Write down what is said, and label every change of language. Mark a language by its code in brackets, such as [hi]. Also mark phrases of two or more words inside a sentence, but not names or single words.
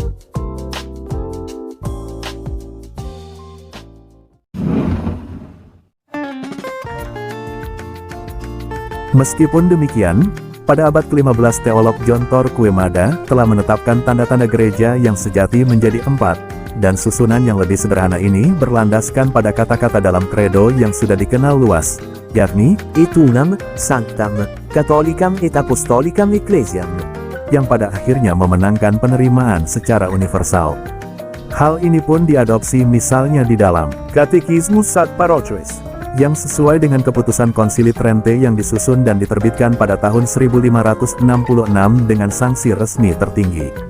[id] Meskipun demikian, pada abad ke-15 teolog John Torquemada telah menetapkan tanda-tanda gereja yang sejati menjadi 4, dan susunan yang lebih sederhana ini berlandaskan pada kata-kata dalam kredo yang sudah dikenal luas, yakni [la] Et unam, sanctam, catholicam et apostolicam ecclesiam, [id] yang pada akhirnya memenangkan penerimaan secara universal. Hal ini pun diadopsi misalnya di dalam Catechismus ad Parochioes, yang sesuai dengan keputusan Konsili Trente yang disusun dan diterbitkan pada tahun 1566 dengan sanksi resmi tertinggi.